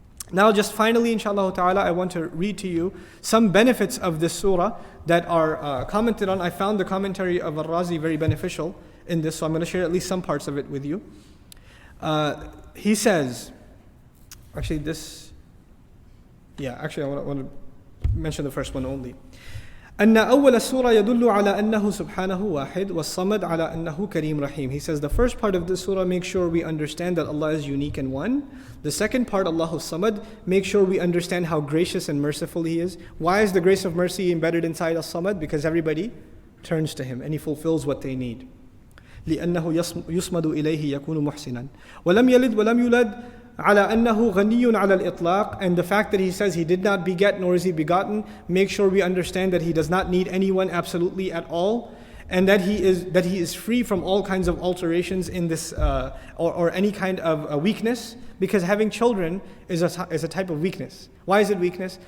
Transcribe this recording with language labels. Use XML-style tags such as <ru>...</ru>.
<en>Now just finally, inshallah ta'ala, I want to read to you some benefits of this surah that are commented on. I found the commentary of Al-Razi very beneficial in this, so I'm going to share at least some parts of it with you. He says, I want to mention the first one only.</en> <ar>أن أول السورة يدل على أنه سبحانه واحد والصمد على أنه كريم رحيم.</ar> <en>He says the first part of the surah makes sure we understand that Allah is unique and one. The second part, Allahu Samad, makes sure we understand how gracious and merciful He is. Why is the grace of mercy embedded inside As-Samad? Because everybody turns to Him and He fulfills what they need.</en> <ar>لأنه يصمد إليه يكون محسنا ولم يلد ولم يولد على أنه غني على الإطلاق.</ar> <en>And the fact that He says He did not beget nor is He begotten, make sure we understand that He does not need anyone absolutely at all, and that He is free from all kinds of alterations in this or any kind of weakness, because having children is a type of weakness. Why is it weakness?</en>